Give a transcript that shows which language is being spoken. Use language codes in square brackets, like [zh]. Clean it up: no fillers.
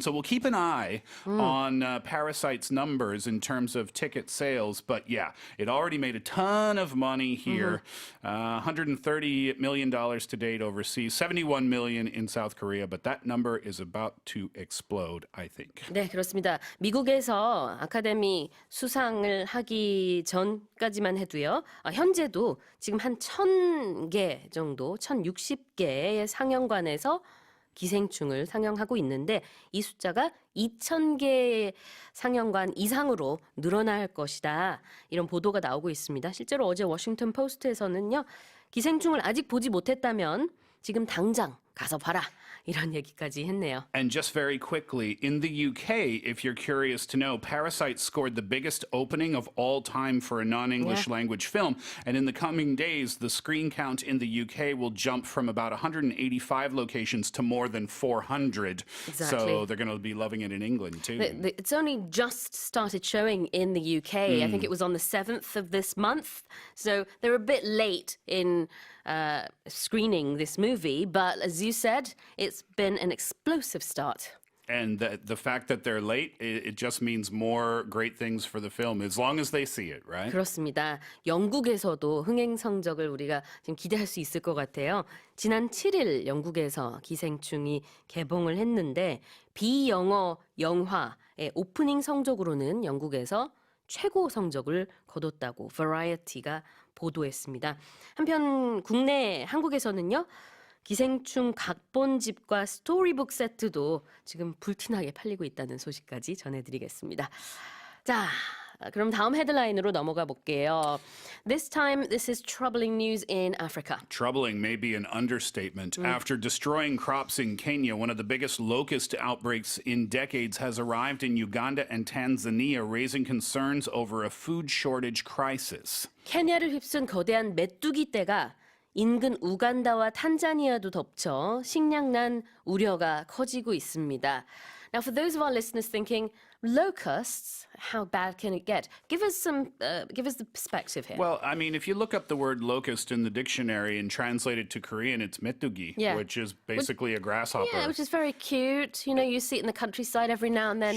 [en] So we'll keep an eye on Parasite's numbers in terms of ticket sales. But it already made a ton of money here. $130 million to date overseas, $71 million in South Korea. But that number is about to explode, I think. [ko] 네, 그렇습니다. 미국에서 아카데미 수상을 하기 전까지만 해도요. 현재도 지금 한 1,000개 정도, 1,060개의 상영관에서 기생충을 상영하고 있는데 이 숫자가 2,000개 상영관 이상으로 늘어날 것이다. 이런 보도가 나오고 있습니다. 실제로 어제 워싱턴 포스트에서는요. 기생충을 아직 보지 못했다면 지금 당장 가서 봐라. 이런 얘기까지 했네요. [en] And just very quickly, in the UK, if you're curious to know, Parasite scored the biggest opening of all time for a non-English language film. And in the coming days, the screen count in the UK will jump from about 185 locations to more than 400. Exactly. So they're going to be loving it in England too. It's only just started showing in the UK. I think it was on the 7th of this month. So they're a bit late in screening this movie. But as you said, it's been an explosive start. And the fact that they're late, it just means more great things for the film, as long as they see it, right? [ko] 그렇습니다. 영국에서도 흥행 성적을 우리가 지금 기대할 수 있을 것 같아요. 지난 7일 영국에서 기생충이 개봉을 했는데 비영어 영화의 오프닝 성적으로는 영국에서 최고 성적을 거뒀다고 Variety가 보도했습니다. 한편 국내 한국에서는요. 기생충 각본집과 스토리북 세트도 지금 불티나게 팔리고 있다는 소식까지 전해드리겠습니다. 자, 그럼 다음 헤드라인으로 넘어가 볼게요. [en] This time, this is troubling news in Africa. Troubling may be an understatement. After destroying crops in Kenya, one of the biggest locust outbreaks in decades has arrived in Uganda and Tanzania, raising concerns over a food shortage crisis. [ko] 케냐를 휩쓴 거대한 메뚜기 떼가 인근 우간다와 탄자니아도 덮쳐 식량난 우려가 커지고 있습니다. [en] Now, for those of our listeners thinking, locusts, how bad can it get? Give us the perspective here. Well, I mean, if you look up the word locust in the dictionary and translate it to Korean, it's metugi, which is basically a grasshopper. Yeah, which is very cute. You know, you see it in the countryside every now and then.